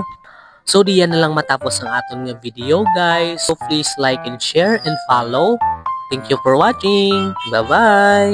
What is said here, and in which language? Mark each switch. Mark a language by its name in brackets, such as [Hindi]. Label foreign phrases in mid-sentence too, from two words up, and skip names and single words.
[Hiligaynon] So diyan na lang matapos ang aton nga video guys. [English] So please like and share and follow. Thank you for watching. Bye-bye!